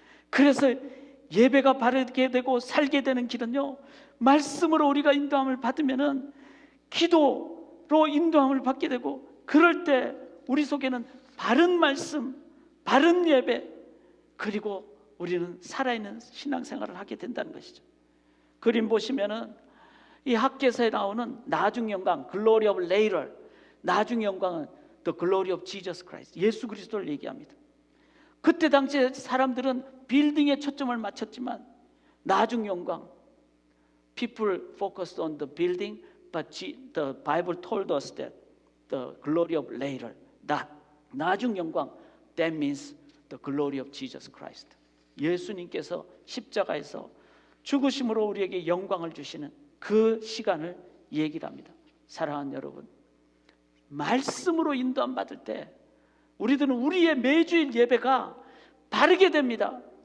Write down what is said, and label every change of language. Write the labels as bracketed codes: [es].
[ko] 그래서 예배가 바르게 되고 살게 되는 길은요, 말씀으로 우리가 인도함을 받으면은 기도로 인도함을 받게 되고, 그럴 때 우리 속에는 바른 말씀, 바른 예배, 그리고 우리는 살아있는 신앙생활을 하게 된다는 것이죠. 그림 보시면은 이 학개서에 나오는 나중 영광, [en] glory of later, [ko] 나중 영광은 [en] the glory of Jesus Christ, [ko] 예수 그리스도를 얘기합니다. 그때 당시에 사람들은 빌딩에 초점을 맞췄지만 나중 영광, [en] people focused on the building, but the Bible told us that the glory of later, [ko] 나중 영광, [en] that means the glory of Jesus Christ. [ko] 예수님께서 십자가에서 죽으심으로 우리에게 영광을 주시는 그 시간을 얘기를 합니다. 사랑하는 여러분, 말씀으로 인도함 받을 때 우리들은 우리의 매주일 예배가 바르게 됩니다.